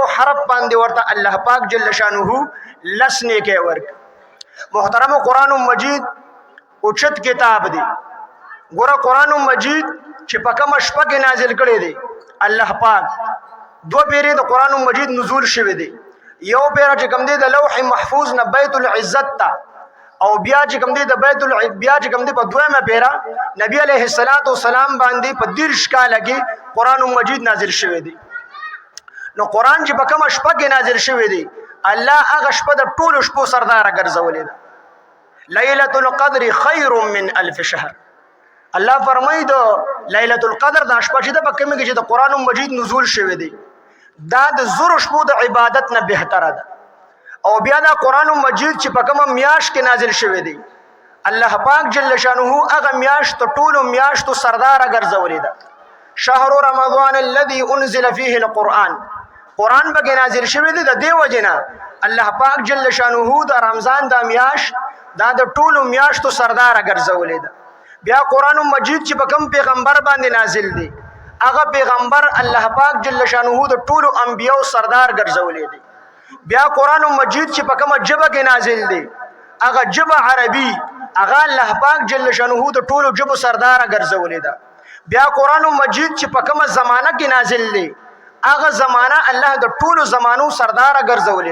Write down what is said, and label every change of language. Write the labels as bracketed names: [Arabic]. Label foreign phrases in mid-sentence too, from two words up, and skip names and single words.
[Pashto] حرف باندې ورته الله پاک [Arabic] جل شانه [Pashto] 10 نیکۍ ورکړي محترم قرآن مجید اوچت کتاب دی ګوره قرآن مجید چې په کومه شپه کې نازل کړی دی الله پاک 2 پیرې د قرآن مجید نزول شوی دی یو پیره چې کوم دی د لوح محفوظ نه بیت العزت ته او بیا چې کوم دی د بیا چې کوم دی په 2مه پیره نبی [Arabic] علیه السلام [Pashto] باندې په 30 کاله کې قرآن مجید نازل شوی دی نو قرآن چې په کومه شپه کې نازل شوی دی الله هغه شپه د ټولو شپو سرداره ګرځولې ده [Arabic] ليلة القدر خير من 1000 [Pashto] شهر الله فرمایي د ليلة القدر د شپه چې د کومه کې چې د قرآن مجید نزول شوی دی دا د زور شپو د عبادت نه بهتره ده او بیا د قرآن مجید چې په کومه میاشت کې نازل شوی دی الله پاک [Arabic] جل شانه [Pashto] هغه میاشت ټولو میاشتو سرداره ګرځولې ده [Arabic] شهر رمضان الذي انزل فيه القرآن [Pashto] قرآن به نازل شوی دی د دې وجنه الله پاک [Arabic] جل شانه [Pashto] د رمضان د میاشت دا د ټولو میاشتو سرداره ګرځولې ده بیا قرآن مجید چې په کوم پیغمبر باندې نازل دی هغه پیغمبر الله پاک [Arabic] جل شانه [Pashto] د ټولو انبیو سردار ګرځولې دی بیا قرآن مجید چې په کومه ژبه کې نازل دی هغه ژبه عربي هغه الله پاک [Arabic] جل شانه [Pashto] د ټولو ژبو سردار ګرځولې ده بیا قرآن مجید چې په کومه زمانہ کې نازل دی هغه زمانہ الله د ټولو زمانو سردار ګرځولې